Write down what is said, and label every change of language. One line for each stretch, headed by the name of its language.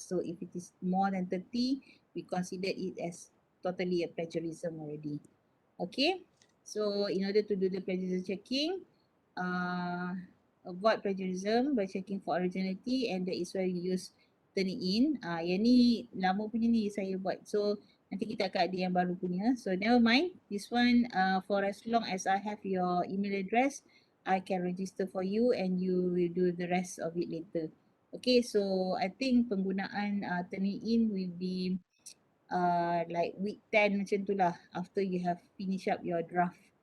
English: So if it is more than 30, we consider it as totally a plagiarism already. Okay, so in order to do the plagiarism checking, avoid plagiarism by checking for originality, and that is why we use Turnitin.
Malay: Yang ni lama punya ni saya buat. So nanti kita akan ada yang baru punya.
English: So never mind. This one for as long as I have your email address, I can register for you and you will do the rest of it later. Okay, so I think penggunaan Turnitin will be like week 10
Malay: macam tu lah
English: after you have finish up your draft.